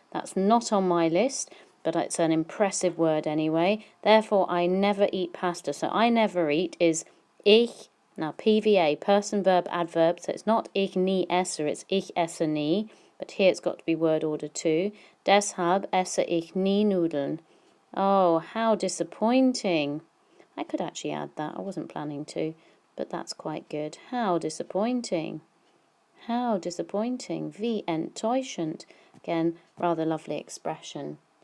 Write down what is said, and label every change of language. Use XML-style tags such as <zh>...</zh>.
<en>That's not on my list, but it's an impressive word anyway. Therefore, I never eat pasta. So I never eat is ich. Now, PVA, person, verb, adverb, so it's not</en> <de>ich nie esse,</de> <en>it's</en> <de>ich esse nie,</de> <en>but here it's got to be word order 2.</en> <de>Deshalb esse ich nie Nudeln.</de> <en>Oh, how disappointing. I could actually add that, I wasn't planning to, but that's quite good. How disappointing. How disappointing.</en> <de>Wie enttäuschend.</de> <en>Again, rather lovely expression.</en>